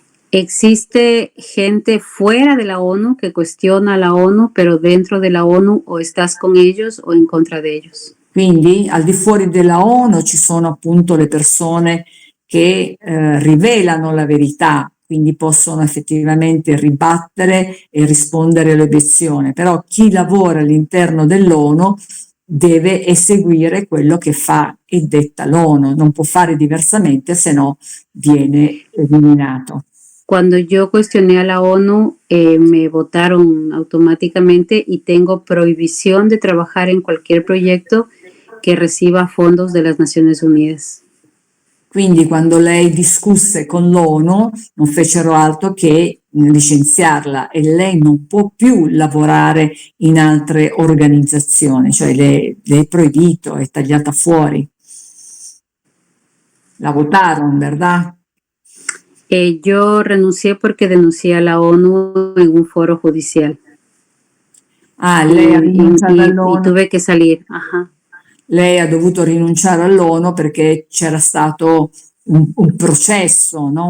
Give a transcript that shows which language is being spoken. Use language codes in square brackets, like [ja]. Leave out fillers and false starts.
[es] Existe gente fuera de la ONU que cuestiona a la ONU, pero dentro de la ONU o estás con ellos o en contra de ellos. [it] Quindi al di fuori della ONU ci sono appunto le persone che rivelano la verità, quindi possono effettivamente ribattere e rispondere all'obiezione, però chi lavora all'interno dell'ONU deve eseguire quello che fa e detta l'ONU, non può fare diversamente, se no viene eliminato. [es] Cuando yo cuestioné a la ONU, me votaron automáticamente y tengo prohibición de trabajar en cualquier proyecto que reciba fondos de las Naciones Unidas. [it] Quindi quando lei discusse con l'ONU non fecero altro che licenziarla e lei non può più lavorare in altre organizzazioni, cioè le è proibito, è tagliata fuori. [es] La votaron, ¿verdad? Yo renuncié porque denuncié a la ONU en un foro judicial. [it] Lei ha rinunciato all'ONU. [es] Y tuve que salir. Ajá. [it] Lei ha dovuto rinunciare all'ONU perché c'era stato un processo, no?